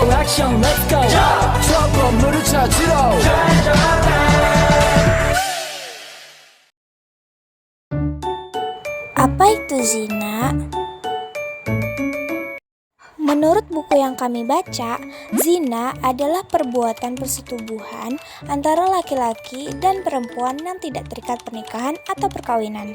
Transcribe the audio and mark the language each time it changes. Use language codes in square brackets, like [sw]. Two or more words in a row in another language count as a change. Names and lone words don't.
[ko] 액션 [en] let's go [ko] 저 건물을 찾으러 [id] Apa itu zina? Menurut buku yang kami baca, zina adalah perbuatan persetubuhan antara laki-laki dan perempuan yang tidak terikat pernikahan atau perkawinan.